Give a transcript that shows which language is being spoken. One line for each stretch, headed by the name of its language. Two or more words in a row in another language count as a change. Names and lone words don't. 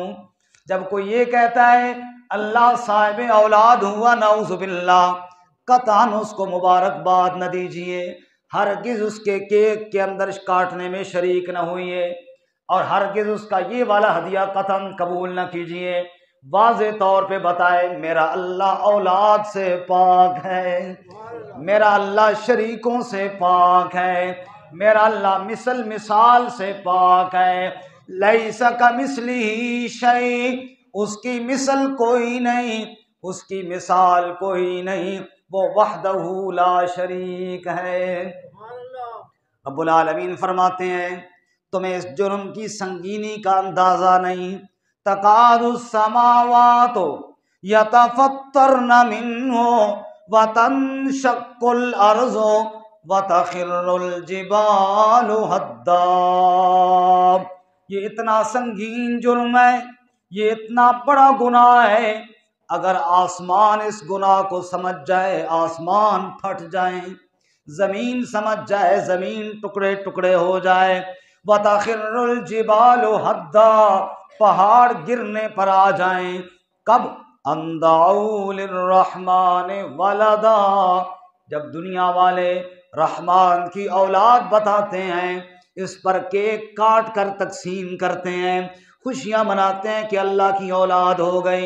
Hindi: जब कोई ये कहता है अल्लाह साहिब औलाद हुआ
Arabic: نعوذ بالله,
Hindi: कतान उसको मुबारकबाद न दीजिए, हरगिज़ उसके केक के अंदर काटने में शरीक न हुई, और हरगिज़ उसका ये वाला हदिया कतन कबूल न कीजिए। वाज़े तौर पे बताए मेरा अल्लाह औलाद से पाक है, मेरा अल्लाह शरीकों से पाक है, मेरा अल्लाह मिसल मिसाल से पाक है।
Arabic: ليس كمثله شيء,
Hindi: उसकी मिसल कोई नहीं, उसकी मिसाल कोई नहीं, वो
Arabic: وحده لا شريك
Hindi: है।
Arabic: رب العالمين
Hindi: फरमाते हैं तुम्हें इस जुर्म की संगीनी का अंदाज़ा नहीं।
Arabic: تكاد السماوات يتفطرن منه وتنشق الأرض وتخر الجبال هدا.
Hindi: ये इतना संगीन जुर्म है, ये इतना बड़ा गुनाह है, अगर आसमान इस गुनाह को समझ जाए आसमान फट जाए, ज़मीन समझ जाए ज़मीन टुकड़े टुकड़े हो जाए।
Arabic: وتخر الجبال هدا,
Hindi: पहाड़ गिरने पर आ जाएं। कब?
Arabic: أن دعوا للرحمن ولدا,
Hindi: जब दुनिया वाले रहमान की औलाद बताते हैं, इस पर केक काट कर तकसीम करते हैं, खुशियां मनाते हैं कि अल्लाह की औलाद हो गई।